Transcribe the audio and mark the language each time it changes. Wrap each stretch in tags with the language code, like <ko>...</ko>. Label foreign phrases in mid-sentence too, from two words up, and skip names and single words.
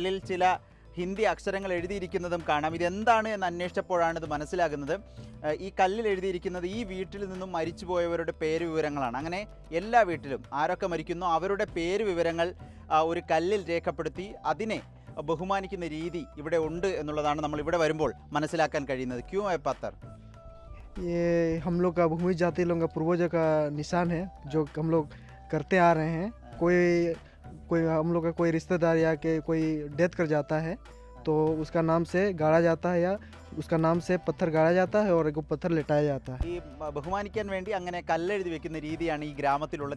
<ml>കല്ലിൽ ചില ഹിന്ദി അക്ഷരങ്ങൾ എഴുതിയിരിക്കുന്നതും കാണാം. ഇതെന്താണ് എന്ന് അന്വേഷിച്ചപ്പോഴാണ് ഇത് മനസ്സിലാകുന്നത്. ഈ കല്ലിൽ എഴുതിയിരിക്കുന്നത് ഈ വീട്ടിൽ നിന്നും മരിച്ചുപോയവരുടെ പേര് വിവരങ്ങളാണ്. അങ്ങനെ എല്ലാ വീട്ടിലും ആരൊക്കെ മരിക്കുന്നോ അവരുടെ പേര് വിവരങ്ങൾ ഒരു കല്ലിൽ രേഖപ്പെടുത്തി അതിനെ ബഹുമാനിക്കുന്ന രീതി ഇവിടെ ഉണ്ട് എന്നുള്ളതാണ് നമ്മൾ ഇവിടെ വരുമ്പോൾ മനസ്സിലാക്കാൻ കഴിയുന്നത്.</ml> <hi>ക്യൂ है पत्थर? ये हम लोग का भूमि जाति लोगों का पूर्वजों का निशान है जो हम लोग करते आ रहे हैं. कोई कोई हम लोग का कोई रिश्तेदार या के कोई डेथ कर जाता है तो उसका नाम से गाड़ा जाता है या उसका नाम से पत्थर गाड़ा जाता है और एक पत्थर लेटाया जाता है.</hi> <ml>ഈ ബഹുമാനിക്കാൻ വേണ്ടി അങ്ങനെ കല്ലെഴുതി വെക്കുന്ന രീതിയാണ് ഈ ഗ്രാമത്തിലുള്ളത്.</ml>